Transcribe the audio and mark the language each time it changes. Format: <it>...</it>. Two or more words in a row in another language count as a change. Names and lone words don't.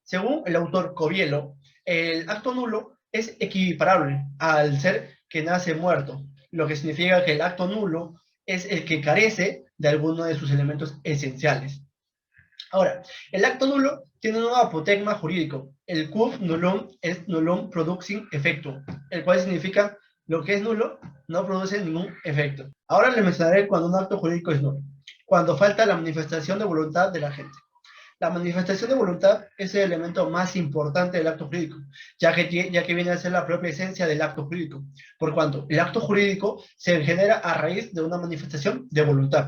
<es>Según el autor Covielo, el acto nulo es equiparable al ser que nace muerto, lo que significa que el acto nulo es el que carece de alguno de sus elementos esenciales. Ahora, el acto nulo tiene un apotegma jurídico.</es> <la>El quod nullum est nullum producing effectum,</la> <es>el cual significa lo que es nulo no produce ningún efecto. Ahora les mencionaré cuando un acto jurídico es nulo. Cuando falta la manifestación de voluntad de la gente. La manifestación de voluntad es el elemento más importante del acto jurídico, ya que viene a ser la propia esencia del acto jurídico, por cuanto el acto jurídico se genera a raíz de una manifestación de voluntad.</es>